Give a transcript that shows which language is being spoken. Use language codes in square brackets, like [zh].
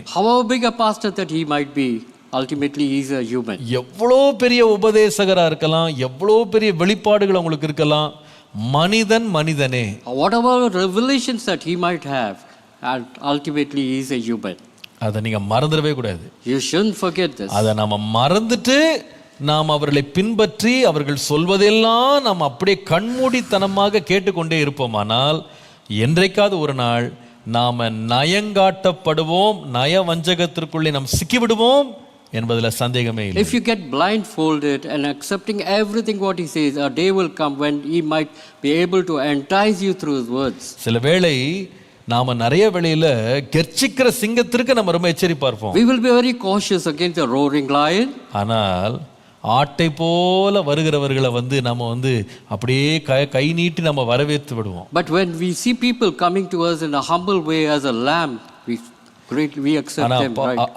[en] However big a pastor that he might be, ultimately he is a human. [ta] எவ்வளோ பெரிய உபதேசகரா இருக்கலாம், எவ்வளோ பெரிய வெளிப்பாடுகள் உங்களுக்கு இருக்கலாம், மனிதனே. [en] Whatever revelations that he might have, and ultimately he is a human. [ta] அதை நீங்க மறந்துடவே கூடாது. [en] You shouldn't forget this. [ta] அதை நாம மறந்துட்டு நாம் அவர்களை பின்பற்றி அவர்கள் சொல்வதெல்லாம் நாம் அப்படியே கண்மூடித்தனமாக கேட்டுக்கொண்டே இருப்போமானால், என்றைக்காவது ஒரு நாள் நாம நயங்காட்டப்படுவோம், நயவஞ்சகத்திற்குள்ளே நாம் சிக்கிவிடுவோம் என்பதில் சந்தேகமே இல்லை. [en] If you get blindfolded and accepting everything what he says, a day will come when he might be able to entice you through his words. [ta] சில வேளை நாம நிறைய வேளையில கெர்ச்சிக்கிற சிங்கத்திற்கு நம்ம ரொம்ப எச்சரிப்பா இருப்போம். [en] We will be very cautious against the roaring lion. [ta] ஆனால் ஆட்டை போல வருகிறவர்களை நம்ம அப்படியே கை நீட்டி நம்ம வரவேற்று விடுவோம். [en] But when we see people coming to us in a humble way as a lamb, we accept them, right?